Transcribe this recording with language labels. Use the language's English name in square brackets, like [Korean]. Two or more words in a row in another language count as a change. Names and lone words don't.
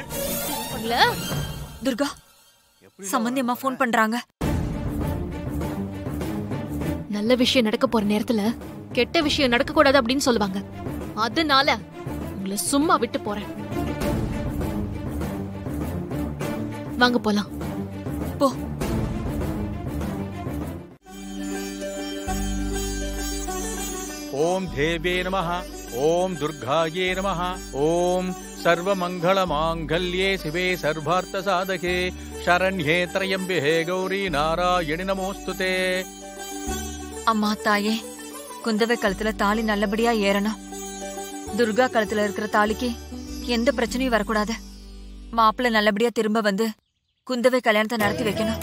[Tamil] துர்கா, சம்பந்தியம்மா போன் பண்றாங்க. நல்ல விஷயம் நடக்க போற நேரத்துல கெட்ட விஷயம் நடக்க கூடாது அப்படின்னு சொல்லுவாங்க. அதனால உங்களை சும்மா விட்டு போறேன். வாங்க போலாம். போ. [Sanskrit] ओम देवे नमः, ओम दुर्गाये नमः, ओम सर्वमंगलमांगल्ये शिवे सर्वार्थसाधके शरण्ये त्र्यंबके गौरी नारायणि नमोस्तुते. [Tamil] அம்மா தாயே, குந்தவை கழுத்துல தாலி நல்லபடியா ஏறணும். துர்கா கழுத்துல இருக்கிற தாலிக்கு எந்த பிரச்சனையும் வரக்கூடாது. மாப்பிள்ளை நல்லபடியா திரும்ப வந்து குந்தவை கல்யாணத்தை நடத்தி வைக்கணும்.